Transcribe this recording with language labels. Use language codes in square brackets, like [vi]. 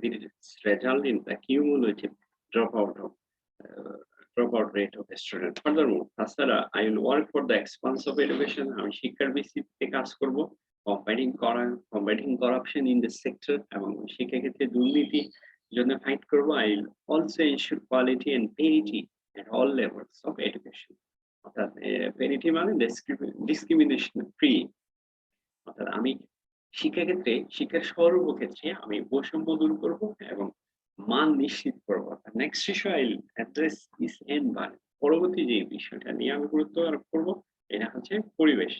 [en] This result in the cumulative dropout rate of a student. Furthermore, [bn] তাছাড়া [en] I will work for the expanse of education. [bn] আমি শিক্ষার ভিত্তিতে কাজ করব, [en] combating corruption in the sector [bn] এবং শিক্ষাক্ষেত্রে দুর্নীতি জন্য ফাইট করব। [en] I will also ensure quality and parity at all levels of education. [bn] অর্থাৎ parity মানে discrimination free, অর্থাৎ আমি শিক্ষার সর্বক্ষেত্রে আমি বৈষম্য দূর করব এবং মান নিশ্চিত করব। [en] Next issue I will address this environment. [bn] পরবর্তী যে বিষয়টা নিয়ে আমি গুরুত্ব আরোপ করব, এটা হচ্ছে পরিবেশ।